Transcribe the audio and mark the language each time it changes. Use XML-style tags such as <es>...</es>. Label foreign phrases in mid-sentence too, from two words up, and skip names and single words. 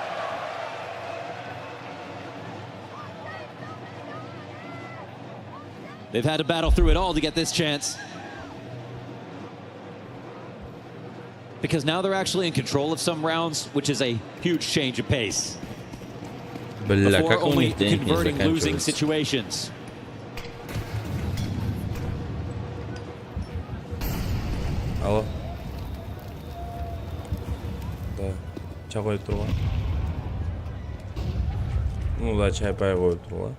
<en>They've had to battle through it all to get this chance. Because now they're actually in control of some rounds, which is a huge change of pace. Before only converting losing situations.</en> <ru>Алло.</ru> <kk>Да. Чай қойып тұрған. Ну да, чай пай қойып тұрған.</kk>